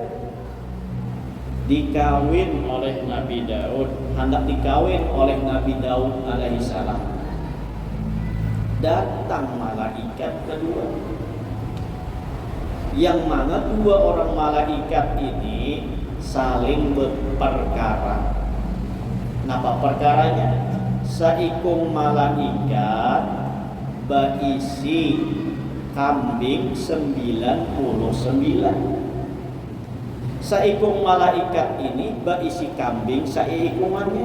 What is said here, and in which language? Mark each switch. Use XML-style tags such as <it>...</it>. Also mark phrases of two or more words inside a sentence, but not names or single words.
<id>Dikawin oleh Nabi Daud, hendak dikawin oleh Nabi Daud alaihissalam. Datang malaikat kedua, yang mana dua orang malaikat ini saling berperkara.</id> <bjn>Napa perkaranya? Saikung malaikat berisi kambing 99. Saikung malaikat ini berisi kambing saikungannya.</bjn>